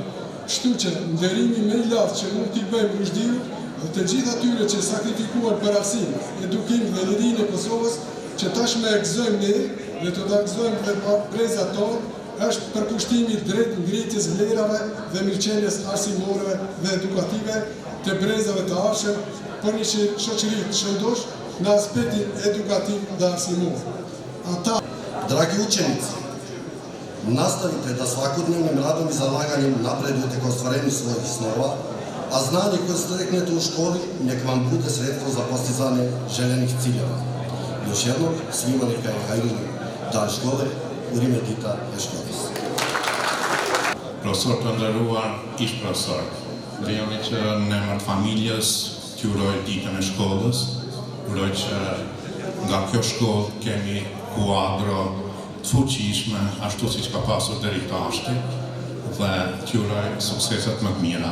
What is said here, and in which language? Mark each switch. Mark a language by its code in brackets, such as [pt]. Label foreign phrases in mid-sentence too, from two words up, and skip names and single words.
[sq] Kështu që nderimi më i lartë që mund t'i bëjmë Rushdiut dhe të gjithë atyre që sakrifikuar për arsim, edukim dhe lirinë e Kosovës, që tashmë e gëzojmë ne dhe të ta gëzojmë dhe brezat tonë, është përkushtimi drejt ngritjes vlerave dhe mirëqenies arsimore dhe edukative të brezave të ardhshëm për një shoqëri të shëndosh në aspektin edukativ dhe arsimor. [sr] Dragi učenici, nastavite da svakodnevnim radom i zalaganjem napredujete ka ostvarenju svojih snova, a znanje koje steknete u školi nek vam bude sredstvo za postizanje željenih ciljeva. Još jednom, svima neka je hajruni dan škole u ime [sq] dita e shkollës. Profesor të nderuar, ish profesor, lejoni që në emër të familjes t'ju uroj ditën e shkollës, uroj që nga kjo shkollë kemi kuadro të fuqishme, ashtu siç ka pasur deri tashti, dhe t'ju uroj sukseset më të mira.